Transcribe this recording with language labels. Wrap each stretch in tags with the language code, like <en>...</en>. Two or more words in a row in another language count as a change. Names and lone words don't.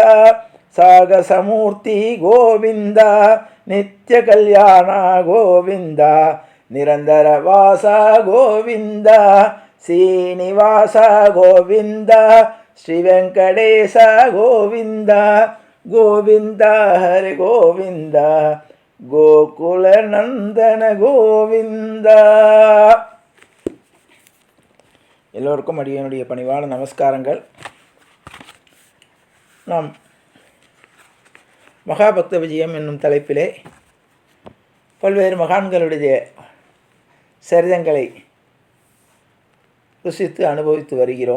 <sa>ಸಾಗಸಮೂರ್ತಿ ಗೋವಿಂದ ನಿತ್ಯ ಕಲ್ಯಾಣ ಗೋವಿಂದ ನಿರಂತರ ವಾಸ ಗೋವಿಂದ ಶ್ರೀನಿವಾಸ ಗೋವಿಂದ ಶ್ರೀ ವೆಂಕಟೇಶ ಗೋವಿಂದ ಗೋವಿಂದ ಹರೆ ಗೋವಿಂದ கோகுலநந்தன கோவிந்தா.</sa> <ta>எல்லோருக்கும் அடியனுடைய பணிவான நமஸ்காரங்கள். நாம் மகாபக்த விஜயம் என்னும் தலைப்பிலே பல்வேறு மகான்களுடைய சரிதங்களை ருசித்து அனுபவித்து வருகிறோம்.</ta>